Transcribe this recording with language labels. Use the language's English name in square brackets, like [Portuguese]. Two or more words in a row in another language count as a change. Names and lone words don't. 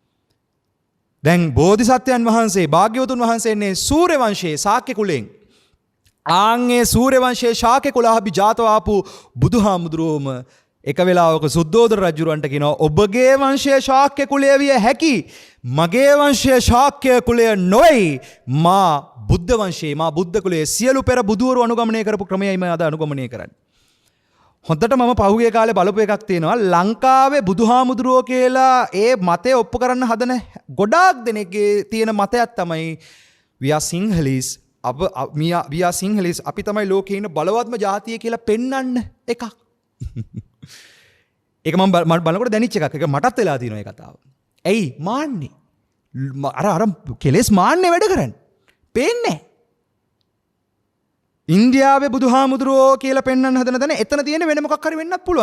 [Sinhala] දැන් බෝධිසත්වයන් වහන්සේ භාග්‍යවතුන් වහන්සේනේ සූර්ය වංශයේ ශාක්‍ය කුලයෙන් ආන්ගේ සූර්ය වංශයේ ශාක්‍ය කුලාභි ජාතව ආපු බුදුහාමුදුරුවෝම එක වෙලාවක සුද්ධෝදන රජුරන්ට කියනවා ඔබගේ වංශයේ ශාක්‍ය කුලය විය හැකි, මගේ වංශයේ ශාක්‍ය කුලය නොවේ. මා බුද්ධ වංශයේ මා බුද්ධ කුලයේ සියලු පෙර බුදුවරු අනුගමනය කරපු ක්‍රමයයි මම අද අනුගමනය කරන්නේ. හොඳට මම පහුගිය කාලේ බලපු එකක් තියෙනවා. ලංකාවේ බුදුහාමුදුරුවෝ කියලා ඒ මතය ඔප්පු කරන්න හදන ගොඩාක් දෙනෙක්ගේ තියෙන මතයක් තමයි [English] we are Sinhalese. we are Sinhalese. [Sinhala] අපි තමයි ලෝකේ ඉන්න බලවත්ම ජාතිය කියලා පෙන්වන්න එකක්. ඒක මම බලනකොට දැනෙච්ච එකක්. ඒක මටත් වෙලා තියෙනවා මේ කතාව. ඇයි මාන්නේ? අර කෙලෙස් මාන්නේ වැඩ කරන්නේ. පේන්නේ. ඉන්දියාවේ බුදුහාමුදුරුවෝ කියලා පෙන්වන්න හදන තැන එතන තියෙන වෙන මොකක් හරි වෙන්නත් පුළුවන්.